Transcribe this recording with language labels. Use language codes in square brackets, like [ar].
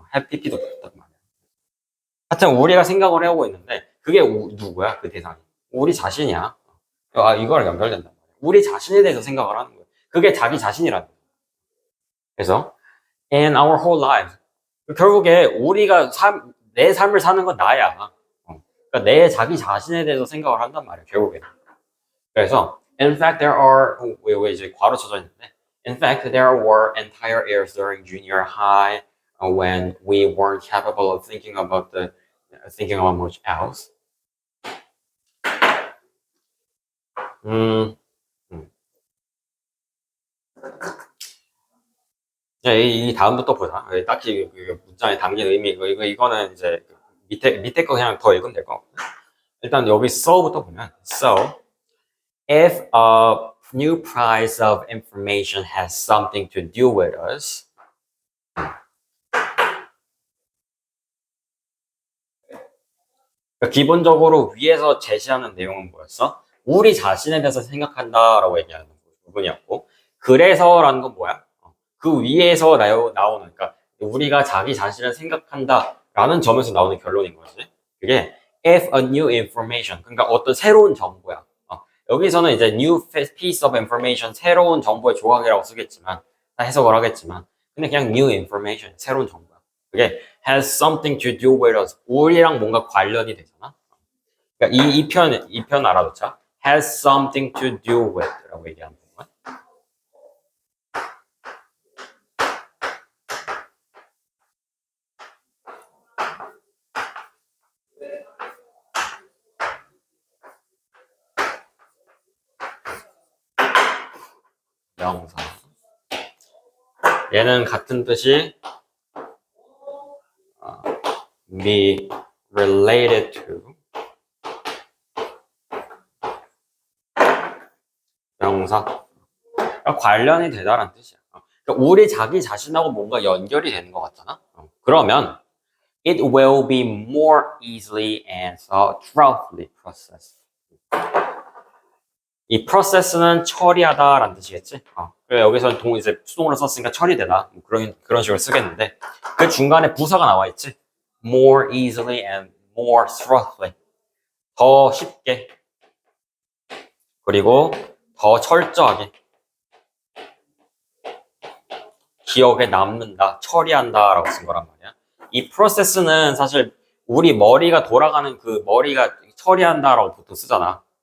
[ko] have pp도 붙었단 말이야. 하여튼 우리가 생각을 해오고 있는데 그게 누구야? 그 대상이. 우리 자신이야. 이거랑 연결된단 말이야. 우리 자신에 대해서 생각을 하는 거야. 그게 자기 자신이라는 거야. 그래서 [en] in our whole life [ko] 결국에 우리가 내 삶을 사는 건 나야. 그러니까 내 자기 자신에 대해서 생각을 한단 말이야. 결국에. 그래서 [en] in fact there are [ko] 왜 이제 괄호 쳐져 있는데 [en] in fact there were entire years during junior high when we weren't capable of thinking about much else. 음, 음. [ko] 이 다음부터 보자. 딱히 그 문장에 담긴 의미, 이거는 이제 밑에 거 그냥 더 읽으면 될 것 같고. [en] 일단 여기 so부터 보면, so, if a new price of information has something to do with us, [ko] 그러니까 기본적으로 위에서 제시하는 내용은 뭐였어? 우리 자신에 대해서 생각한다라고 얘기하는 부분이었고, 그래서라는 건 뭐야? 그 위에서 나오는, 그러니까 우리가 자기 자신을 생각한다라는 점에서 나오는 결론인 거지. 그게 [en] if a new information, [ko] 그러니까 어떤 새로운 정보야. 여기서는 이제 [en] new piece of information, [ko] 새로운 정보의 조각이라고 쓰겠지만, 다 해석을 하겠지만, 근데 그냥 [en] new information, [ko] 새로운 정보야. 그게 [en] has something to do with us. [ko] 우리랑 뭔가 관련이 되잖아. 그러니까 이 편 알아두자. [en] has something to do with [ko] 라고 얘기하는 거야. 명사. 얘는 같은 뜻이 [en] be related to [ko] 명사. 그러니까 관련이 되다라는 뜻이야. 그러니까 우리 자기 자신하고 뭔가 연결이 되는 것 같잖아. [en] 그러면 it will be more easily and thoroughly processed. [ko] 이 process는 처리하다라는 뜻이겠지. 그래 여기서 이제 수동으로 썼으니까 처리되다 그런 식으로 쓰겠는데 그 중간에 부사가 나와 있지. [en] more easily and more thoroughly. [ko] 더 쉽게 그리고 더 철저하게 기억에 남는다, 처리한다라고 쓴 거란 말이야. 이 프로세스는 사실 우리 머리가 돌아가는 그 머리가 처리한다라고 보통 쓰잖아.